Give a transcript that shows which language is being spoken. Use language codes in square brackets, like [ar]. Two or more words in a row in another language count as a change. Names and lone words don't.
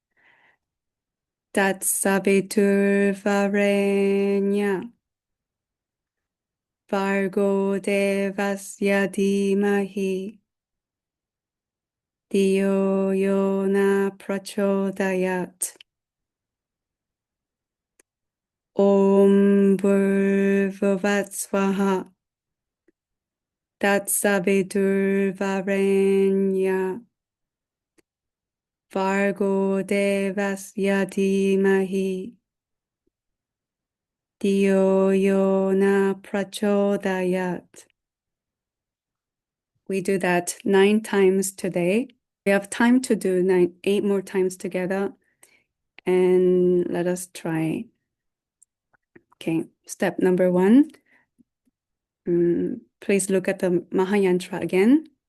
[sa] 𝗪𝗏𝗪𝗀𝗪𝗃 𝗃𝗏𝗄𝗏𝗪𝗏 𝗃𝗏𝗄𝗏 ॐ तत्सवितुर्वरेण्यं भर्गो देवस्य धीमहि धियो यो न प्रचोदयात्. [en] We do that 9 times today. We have time to do 8 more times together. And let us try. Okay, step number 1. Please look at the Mahayantra again.